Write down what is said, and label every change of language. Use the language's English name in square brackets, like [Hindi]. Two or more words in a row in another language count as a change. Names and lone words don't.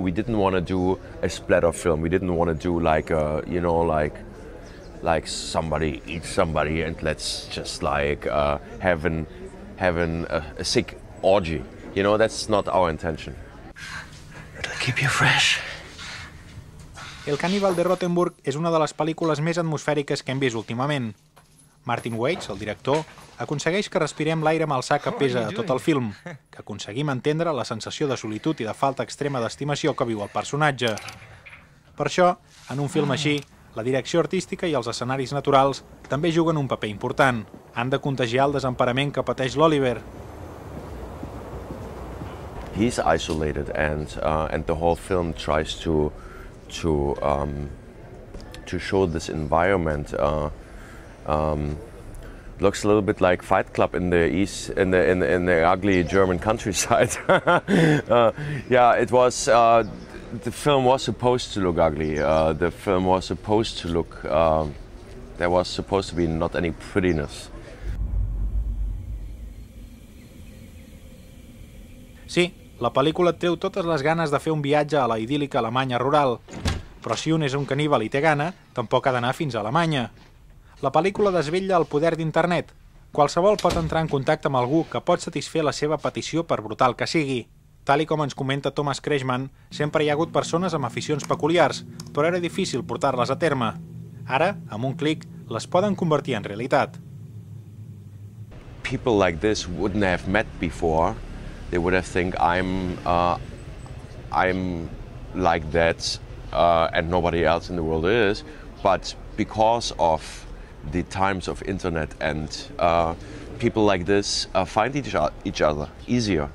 [English] We didn't want to do a splatter film. We didn't want to do like a, you know, like somebody eats somebody and let's just like have a sick orgy. You know, that's not our intention. It'll keep you fresh. [Catalan] El Caníbal de Rothenburg és una de les pel·lícules més atmosfèriques que hem vist últimament. Martin Waits, el director, aconsegueix que respirem l'aire malsà que pesa a tot el film, que aconseguim entendre la sensació de solitud i de falta extrema d'estimació que viu el personatge. Per això, en un film així, la direcció artística i els escenaris naturals també juguen un paper important. Han de contagiar el desemparament que pateix l'Oliver. He's isolated, and the whole film tries to show this environment. Looks a little bit like Fight Club in the east, in the ugly German countryside. Yeah, it was. The film was supposed to look ugly. The film was supposed to look. There was supposed to be not any prettiness. Sí, la pel·lícula et treu totes les ganes de fer un viatge a la idíl·lica Alemanya rural. Però si un és un caníbal i té gana, tampoc ha d'anar fins a Alemanya. La pel·lícula desvetlla el poder d'internet. Qualsevol pot entrar en contacte amb algú que pot satisfer la seva petició per brutal que sigui. Tal i com ens comenta Thomas Kretschmann, sempre hi ha hagut persones amb aficions peculiars, però era difícil portar-les a terme. Ara, amb un clic, les poden convertir en realitat. [English] People like this wouldn't have met before. They would have think I'm like that, and nobody else in the world is. But because of the times of internet and people like this find each other easier.